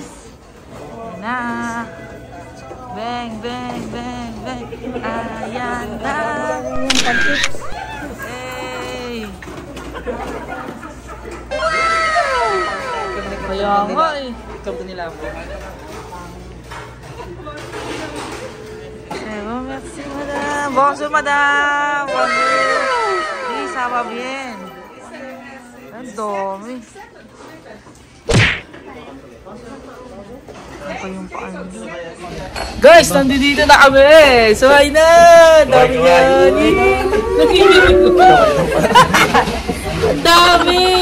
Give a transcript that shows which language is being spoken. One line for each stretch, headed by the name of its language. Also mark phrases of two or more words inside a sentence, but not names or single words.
Filipino: Ayan na. Bang, bang, bang, bang. Ayan na. Hey. Kaya nga eh. Ikaw po nila po.
French: Merci madame. Bonjour madame. Bonjour. Oui, ça va bien.
Filipino: Ang dami. Ano pa yung paano? Guys, nandito na kami. Suhay na. Dami yan. Ang dami.